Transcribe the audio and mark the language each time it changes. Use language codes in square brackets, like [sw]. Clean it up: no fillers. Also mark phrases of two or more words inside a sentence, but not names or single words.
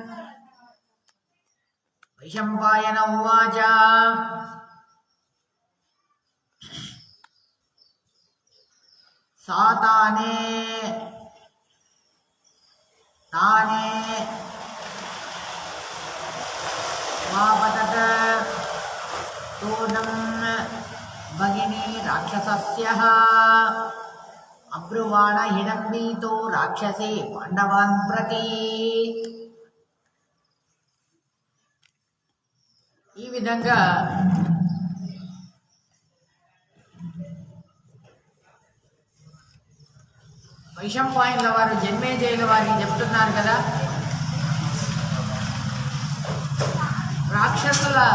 [sa] वैशम्पायन उवाच सा ताने वापतत तूर्णं भगिनी राक्षसस्यः अब्रुवाण हिडम्बीतो राक्षसे पाण्डवान् प्रति। [te] ఈ విధంగా వైశంపాయనుల వారు జన్మేజయుల వారికి చెప్తున్నారు కదా, రాక్షసుల